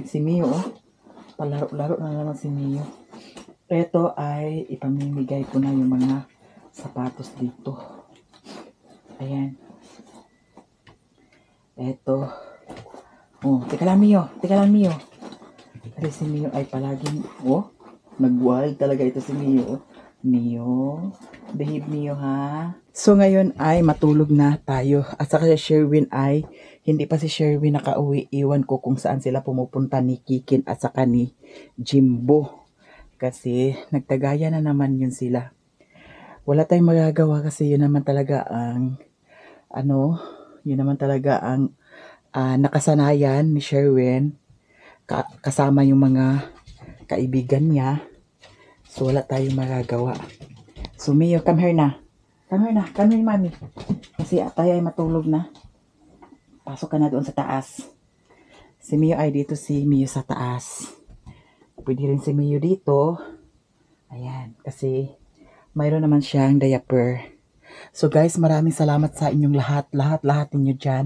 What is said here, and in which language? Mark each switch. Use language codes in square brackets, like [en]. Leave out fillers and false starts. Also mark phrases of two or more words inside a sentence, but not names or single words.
[tl] Si Mio, palaro-laro na naman si Mio. Ito ay ipamimigay ko na yung mga sapatos dito. Ayan. Eto. Oh, teka lang Mio. Kasi si Mio ay palaging, nag-wild talaga ito si Mio. Mio, behave Mio ha. So ngayon ay matulog na tayo. At saka si Sherwin ay, hindi pa si Sherwin nakauwi. Iwan ko kung saan sila pumupunta ni Kikin at saka ni Jimbo. Kasi nagtagaya na naman yun sila. Wala tayong magagawa kasi yun naman talaga ang, nakasanayan ni Sherwin. Kasama yung mga kaibigan niya. So, wala tayong magagawa. So, [en] Mio, come here na. Come here, [tl] mami. Kasi tayo ay matulog na. Pasok ka na doon sa taas. Si Mio ay dito, si Mio sa taas. Pwede rin si Mio dito. Ayan, kasi mayroon naman siyang diaper. [en] So guys, [tl] maraming salamat sa inyong lahat ninyo dyan.